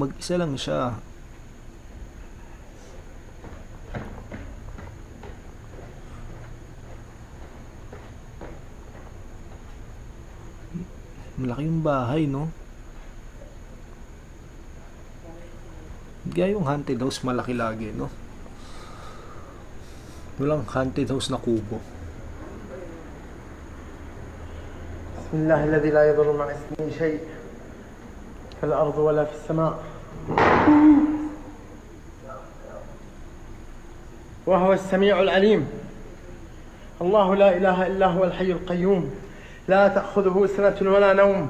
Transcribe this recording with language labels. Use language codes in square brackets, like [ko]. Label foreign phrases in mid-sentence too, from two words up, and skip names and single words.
[tl] Mag-isa lang siya. Malaki yung bahay, no? Kaya yung haunted house malaki lagi, no? Walang haunted house na kubo. [ar] بسم الله الذي لا يضر مع اسمه شيء في الأرض ولا في السماء وهو السميع العليم الله لا إله إلا هو الحي القيوم لا تأخذه سنة ولا نوم